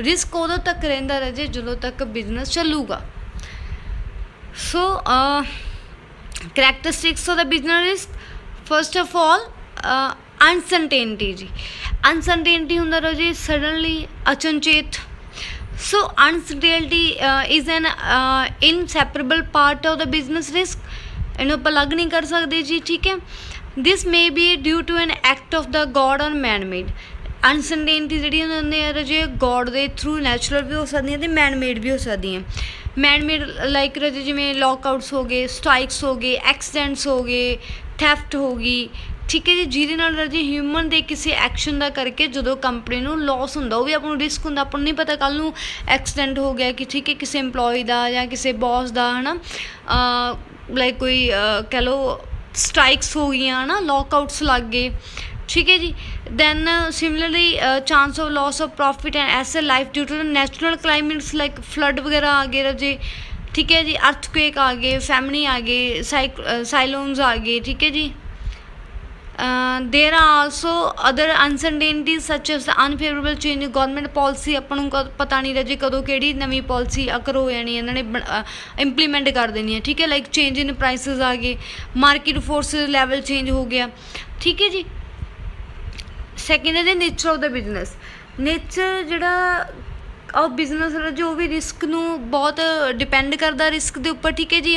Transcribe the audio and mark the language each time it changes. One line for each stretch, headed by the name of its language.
Punjabi: Risk ਉਦੋਂ ਤੱਕ ਰਹਿੰਦਾ ਰਾਜੇ ਜਦੋਂ ਤੱਕ ਬਿਜ਼ਨਸ ਚੱਲੂਗਾ. ਸੋ ਕਰੈਕਟਰਿਸਟਿਕਸ of ਦਾ business risk, first of all ਅਨਸਰਟੇਨਟੀ ਜੀ. ਅਨਸਰਟੇਨਟੀ ਹੁੰਦਾ ਰਾਜੇ ਸਡਨਲੀ, ਅਚਨਚੇਤ.
English: So uncertainty is an inseparable part of the business risk.
Punjabi: ਇਹਨੂੰ ਆਪਾਂ ਅਲੱਗ ਨਹੀਂ ਕਰ ਸਕਦੇ ਜੀ. ਠੀਕ ਹੈ.
English: This may be due to an act of the God or man made.
Punjabi: ਅਨਸਰਟੇਨਟੀ ਜਿਹੜੀਆਂ ਹੁੰਦੀਆਂ ਆ ਰਾਜੇ ਗੋਡ ਦੇ ਥਰੂ ਨੈਚੁਰਲ ਵੀ ਹੋ ਸਕਦੀਆਂ ਅਤੇ ਮੈਨ ਮੇਡ ਵੀ ਹੋ ਸਕਦੀਆਂ. ਮੈਨ ਮੇਡ ਲਾਈਕ ਰਾਜੇ ਜਿਵੇਂ ਲੌਕਆਊਟਸ ਹੋ ਗਏ, ਸਟ੍ਰਾਈਕਸ ਹੋ ਗਏ, ਐਕਸੀਡੈਂਟਸ ਹੋ ਗਏ, ਥੈਫਟ ਹੋ ਗਈ. ਠੀਕ ਹੈ ਜੀ. ਜਿਹਦੇ ਨਾਲ ਰਾਜੇ ਹਿਊਮਨ ਦੇ ਕਿਸੇ ਐਕਸ਼ਨ ਦਾ ਕਰਕੇ ਜਦੋਂ ਕੰਪਨੀ ਨੂੰ ਲੋਸ ਹੁੰਦਾ, ਉਹ ਵੀ ਆਪਾਂ ਨੂੰ ਰਿਸਕ ਹੁੰਦਾ. ਆਪਾਂ ਨੂੰ ਨਹੀਂ ਪਤਾ ਕੱਲ੍ਹ ਨੂੰ ਐਕਸੀਡੈਂਟ ਹੋ ਗਿਆ ਕਿ ਠੀਕ ਹੈ ਕਿਸੇ ਇੰਪਲੋਈ ਦਾ ਜਾਂ ਕਿਸੇ ਬੌਸ ਦਾ ਹੈ ਨਾ, ਲਾਈਕ ਕੋਈ ਕਹਿ ਲਓ ਸਟ੍ਰਾਈਕਸ ਹੋ ਗਈਆਂ ਹੈ ਨਾ, ਲੌਕਆਊਟਸ ਲੱਗ ਗਏ. ਠੀਕ ਹੈ ਜੀ.
English: then similarly chance of loss of profit and ਐਸਟ life due to natural climates like flood
Punjabi: ਵਗੈਰਾ ਆ ਗਏ ਰਾਜੇ. ਠੀਕ ਹੈ ਜੀ. ਅਰਥਕੁਏਕ ਆ ਗਏ, ਫੈਮਿਨੀ ਆ ਗਏ, ਸਾਈਕਲੋਨਸ ਆ ਗਏ. ਠੀਕ ਹੈ ਜੀ.
English: there are also other uncertainties such as the unfavorable change in government policy.
Punjabi: ਆਪਾਂ ਨੂੰ ਪਤਾ ਨਹੀਂ ਰਾਜੇ ਕਦੋਂ ਕਿਹੜੀ ਨਵੀਂ ਪਾਲਿਸੀ ਅਕਰ ਹੋ ਜਾਣੀ, ਇਹਨਾਂ ਨੇ ਇੰਪਲੀਮੈਂਟ ਕਰ ਦੇਣੀ ਹੈ. ਠੀਕ ਹੈ. ਲਾਈਕ ਚੇਂਜ ਇਨ ਪ੍ਰਾਈਸਿਸ ਆ ਗਏ, ਮਾਰਕੀਟ ਫੋਰਸਿਸ ਲੈਵਲ ਚੇਂਜ ਹੋ ਗਿਆ. ਠੀਕ ਹੈ ਜੀ. ਸੈਕਿੰਡ ਹੈ ਜੀ nature of ਦਾ business. Nature ਜਿਹੜਾ ਉਹ ਬਿਜ਼ਨਸ ਜੋ ਵੀ ਰਿਸਕ ਨੂੰ ਬਹੁਤ ਡਿਪੈਂਡ ਕਰਦਾ ਰਿਸਕ ਦੇ ਉੱਪਰ. ਠੀਕ ਹੈ ਜੀ.